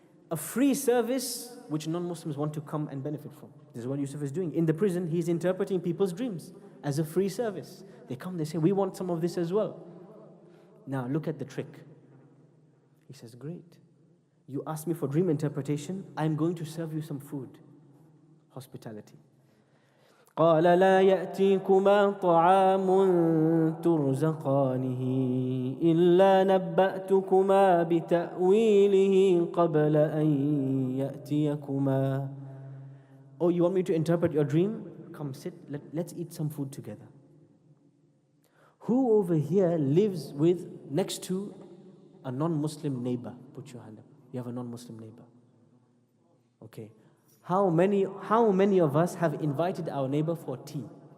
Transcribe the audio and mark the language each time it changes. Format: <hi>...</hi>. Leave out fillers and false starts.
<en>A free service which non-Muslims want to come and benefit from. This is what Yusuf is doing. In the prison, he's interpreting people's dreams as a free service. They come, they say, we want some of this as well. Now look at the trick. He says, great. You asked me for dream interpretation, I'm going to serve you some food. Hospitality.</en> <ar>قال لا يأتيكما طعام ترزقانه إلا نبأتكما بتأويله قبل أن يأتيكما.</ar> <en>Oh, you want me to interpret your dream? Come sit, let's eat some food together. Who over here lives next to a non-Muslim neighbor? Put your hand up. You have a non-Muslim neighbor. Okay. How many of us have invited our neighbor for tea?</en>